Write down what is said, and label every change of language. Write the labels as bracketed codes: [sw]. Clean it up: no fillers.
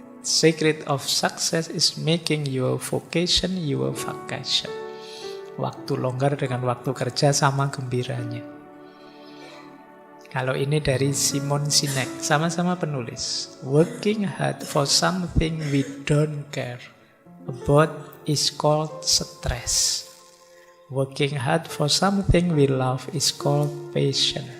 [en] Secret of success is making your vocation your vacation. [id] Waktu longgar dengan waktu kerja sama gembiranya. Kalau ini dari Simon Sinek, sama-sama penulis. [en] Working hard for something we don't care about is called stress. Working hard for something we love is called passion.